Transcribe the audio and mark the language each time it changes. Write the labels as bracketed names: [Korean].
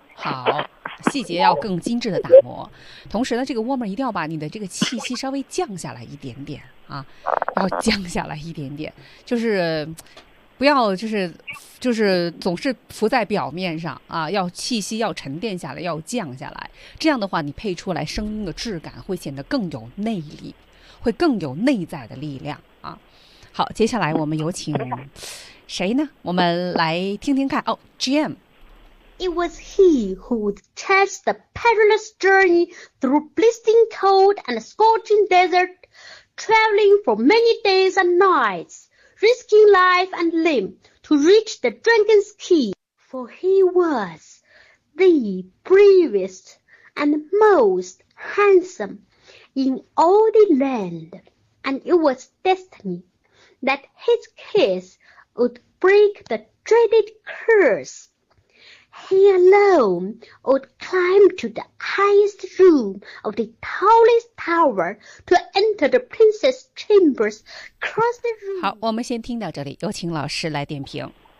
[Chinese] 好，细节要更精致的打磨。同时呢，这个 warmer 一定要把你的这个气息稍微降下来一点点啊，要降下来一点点，就是不要就是总是浮在表面上啊，要气息要沉淀下来，要降下来。这样的话，你配出来声音的质感会显得更有内力，会更有内在的力量啊。好，接下来我们有请谁呢？我们来听听看哦 ，Jim。 [English] It was he who would chance the perilous journey through blistering cold and scorching desert, traveling for many days and nights, risking life and limb to reach the dragon's key. For he was the bravest and most handsome in all the land, and it was destiny that his kiss would break the dreaded curse. He alone would climb to the highest room of the tallest tower to enter the princess chambers, cross the room. [Chinese] 好，我们先听到这里，有请老师来点评。